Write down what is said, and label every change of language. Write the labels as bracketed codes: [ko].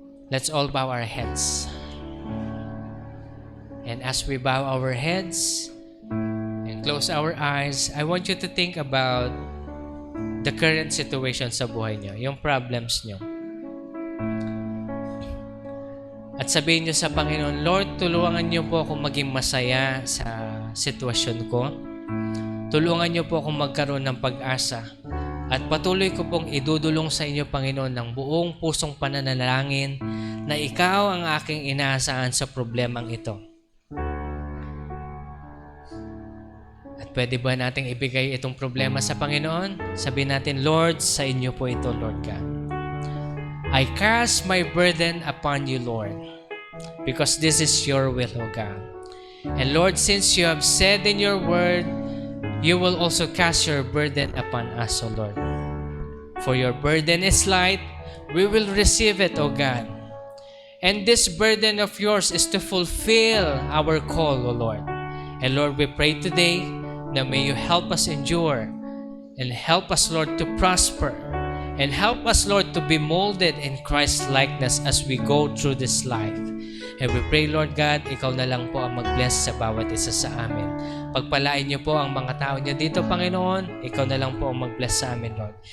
[en] Let's all bow our heads. And as we bow our heads and close our eyes, I want you to think about the current situation [tl] sa buhay niyo, yung problems niyo. At sabihin niyo sa Panginoon, Lord, tulungan niyo po akong maging masaya sa sitwasyon ko. Tulungan niyo po akong magkaroon ng pag-asa. At patuloy ko pong idudulong sa inyo, Panginoon, ng buong pusong pananalangin na ikaw ang aking inaasahan sa problemang ito. At pwede ba nating ibigay itong problema sa Panginoon? Sabihin natin, Lord, sa inyo po ito, Lord God. [en] I cast my burden upon you, Lord, because this is your will, O God. And Lord, since you have said in your word, you will also cast your burden upon us, O Lord. For your burden is light, we will receive it, O God. And this burden of yours is to fulfill our call, O Lord. And Lord, we pray today that may you help us endure and help us, Lord, to prosper. And help us, Lord, to be molded in Christ's likeness as we go through this life. And we pray, Lord God, [tl] ikaw na lang po ang mag-bless sa bawat isa sa amin. Pagpalain niyo po ang mga tao niyo dito, Panginoon. Ikaw na lang po ang mag-bless sa amin, Lord.